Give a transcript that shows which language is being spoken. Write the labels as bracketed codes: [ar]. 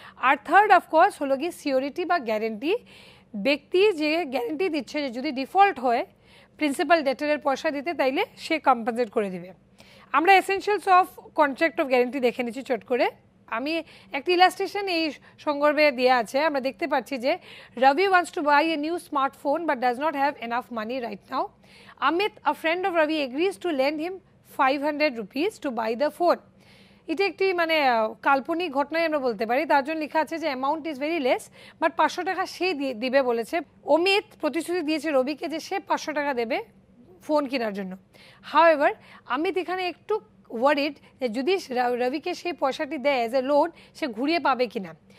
[bn] আর third of course হলো গিয়ে surety বা গ্যারেন্টি, ব্যক্তি যে গ্যারেন্টি দিচ্ছে যে যদি ডিফল্ট হয় প্রিন্সিপাল ডেটারের পয়সা দিতে, তাইলে সে কম্পেনসেট করে দিবে। আমরা essentials of contract of guarantee দেখে নিচ্ছি চট করে। আমি একটা ইলাস্ট্রেশন এই সংদর্ভে দেওয়া আছে। [en] আমরা দেখতে পাচ্ছি যে Ravi wants to buy a new smartphone but does not have enough money right now. Amit, a friend of Ravi, agrees to lend him 500 rupees to buy the phone. [bn] এটা একটি মানে কাল্পনিক ঘটনাই আমরা বলতে পারি। তার জন্য লেখা আছে যে [en] amount is very less, [bn] but 500 টাকা সে দিবে বলেছে। অমিত প্রতিশ্রুতি দিয়েছে রবিকে যে সে 500 টাকা দেবে ফোন কেনার জন্য। হাউএভার অমিত এখানে একটু ওয়ারিড যে যদি রবিকে সেই পয়সাটি দেয় অ্যাজ এ লোন, সে ঘুরিয়ে পাবে কিনা।